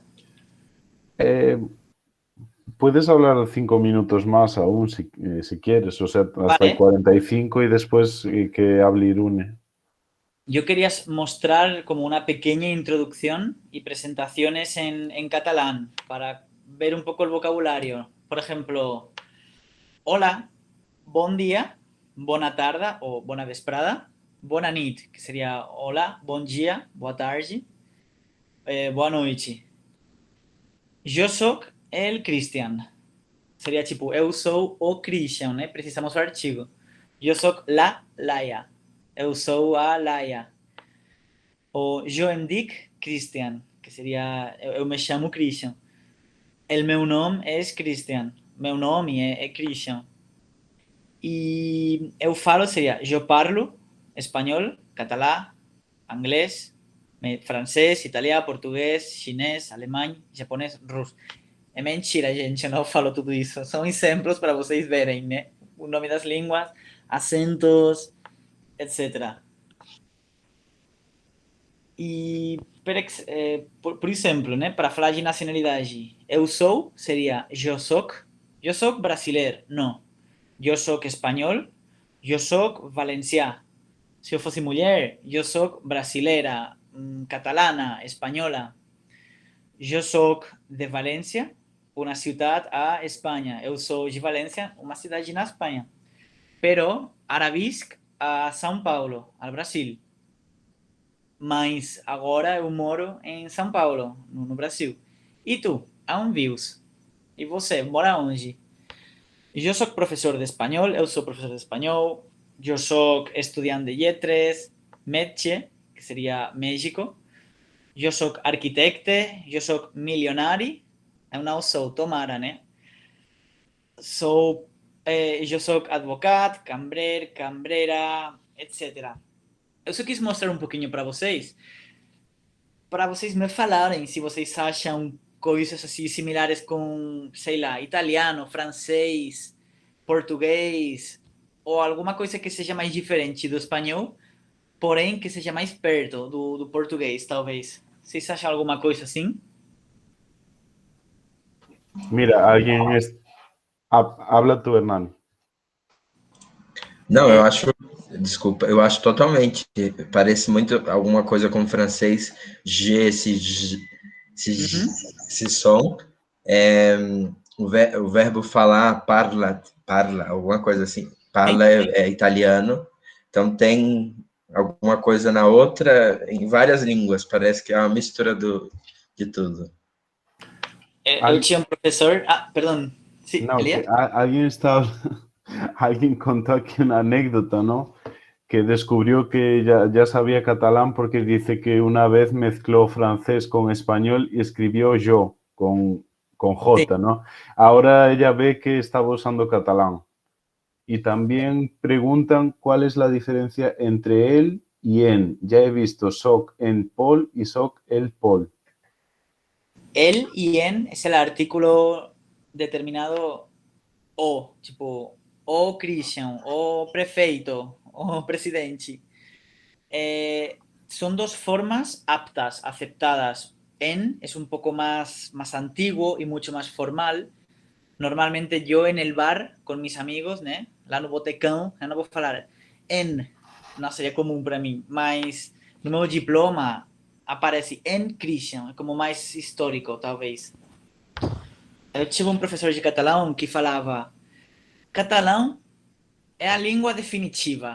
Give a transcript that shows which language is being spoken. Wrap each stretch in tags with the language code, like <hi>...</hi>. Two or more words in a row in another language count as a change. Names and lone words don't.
<es>Eh, Puedes hablar 5 minutos más aún si quieres, o sea, hasta el Vale. 45 y después que hable Irune. Yo quería mostrar como una pequeña introducción y presentaciones en catalán para ver un poco el vocabulario. Por ejemplo, hola,</es> <ca>bon dia, bona tarda o bona vesprada, bona nit,</ca> <es>que sería hola,</es> <ca>bon dia,</ca> <pt>boa tarde, boa noite.</pt> <ca>Jo sóc el Cristian.</ca> <pt>Seria tipo, eu sou o Christian, né? Precisamos do artigo. Eu sou la Laia. Eu sou a Laia.</pt> <ca>O jo em dic Christian,</ca> <pt>que seria, eu me chamo Christian.</pt> <ca>El meu nom és Christian.</ca> <pt>Meu nome é Christian. E eu falo seria,</pt> <ca>jo parlo espanhol, català, anglès, francès, italià, português, xinês, alemany, japonês, rus.</ca> <pt>É mentira, gente, eu não falo tudo isso. São exemplos para vocês verem, né? O nome das línguas, acentos, etc. E, por exemplo, né, para falar de nacionalidade, eu sou seria eu sou brasileiro, não. Eu sou espanhol, eu sou valencià. Se eu fosse mulher, eu sou brasileira, catalana, espanhola. Eu sou de València,</pt> <ca>una ciutat a Espanya.</ca> <pt>Eu sou de València, uma cidade na Espanha.</pt> <ca>Però ara visc a São Paulo, al Brasil.</ca> <pt>Mas agora eu moro em São Paulo, no Brasil. E tu, aonde vives? E você, mora onde?</pt> <ca>Jo sóc professor d'espanyol, eu sóc professor d'espanyol, jo sóc estudiant de lletres, metge, que seria México, jo sóc arquitecte, jo sóc milionari,</ca> <pt>eu não sou, tomara, né?</pt> <ca>Jo sóc advocat, cambrer, cambrera, etc.</ca> <pt>Eu só quis mostrar um pouquinho para vocês me falarem se vocês acham coisas assim similares com, sei lá, italiano, francês, português, ou alguma coisa que seja mais diferente do espanhol, porém que seja mais perto do português, talvez. Vocês acham alguma coisa assim?</pt> <es>Mira, habla tú, Hernán.</es> <pt>Não, eu acho, desculpa, eu acho totalmente, parece muito alguma coisa com francês, G, esse som, o verbo falar, parla, alguma coisa assim, parla é italiano, então tem alguma coisa na outra, em várias línguas, parece que é uma mistura de tudo. Eu tinha um professor, perdão,</pt> <es>sí, No, Elia? que alguien contó aquí una anécdota, ¿no? Que descubrió que ya sabía catalán porque dice que una vez mezcló francés con español y escribió yo con J, Sí. ¿no? Ahora ella ve que estaba usando catalán. Y también preguntan cuál es la diferencia entre él y en. Ya he visto</es> <ca>soc en Paul</ca> <es>y</es> <ca>soc el Paul.</ca> <es>El y en es el artículo determinado o, tipo,</es> <pt>o Christian, o prefeito, o presidente.</pt> <es>Son dos formas aptas, aceptadas. En es un poco más antiguo y mucho más formal. Normalmente yo en el bar con mis amigos, né?</es> <pt>Lá no botecão, eu não vou falar en, não seria comum para mim, mas no meu diploma aparece en Christian, é como mais histórico, talvez. Eu tive um professor de catalão que falava: catalão é a língua definitiva.</pt>